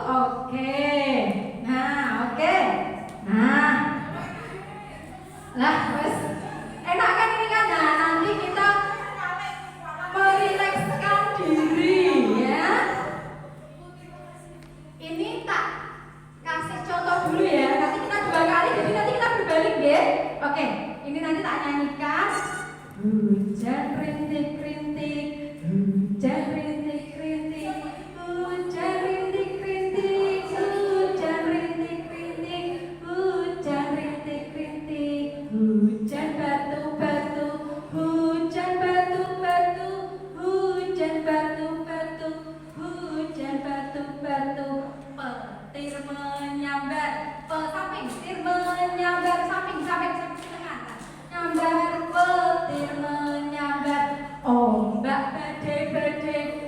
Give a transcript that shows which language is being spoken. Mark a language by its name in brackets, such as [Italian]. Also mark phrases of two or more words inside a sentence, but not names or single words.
[Indonesian] Oke. Oke. Lah, wes enak kan ini kan? Nah, nanti kita merilekskan diri ya. Ini tak kasih contoh dulu ya. Nanti kita 2 kali, jadi nanti kita berbalik ya. Oke, ini nanti tak nyanyikan. Hujan rintik-rintik, hujan rintik-rintik, hujan rintik-rintik, hujan rintik-rintik, hujan rintik-rintik, hujan batu-batu, hujan batu-batu, hujan batu-batu, hujan batu-batu, petir menyambar, petir menyambar, samping tengah, nyambar, petir menyambar, ombak badai-badai